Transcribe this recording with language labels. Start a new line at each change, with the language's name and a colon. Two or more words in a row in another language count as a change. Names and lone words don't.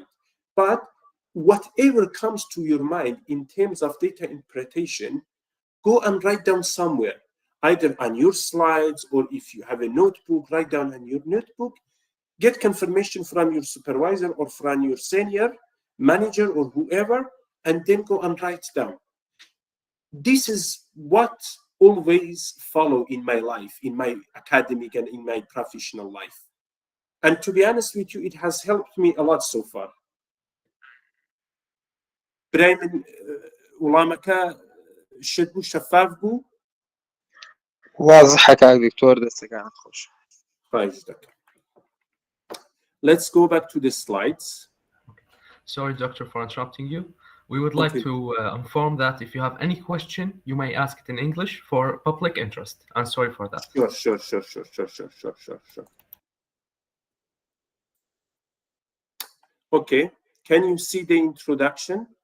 English: But whatever comes to your mind in terms of data interpretation, go and write down somewhere, either on your slides, or if you have a notebook, write down on your notebook, get confirmation from your supervisor or from your senior manager or whoever, and then go and write down. This is what always follow in my life, in my academic and in my professional life. And to be honest with you, it has helped me a lot so far.
Central Kurdish: برايمن وڵامەکە شت بوو، شەفاف بوو؟ واضحە کاک دکتۆر، دەستەکانت خۆش. خواهش دەکەم.
English: Let's go back to the slides. Sorry, Doctor, for interrupting you. We would like to inform that if you have any question, you may ask it in English for public interest. I'm sorry for that. Sure. Okay, can you see the introduction?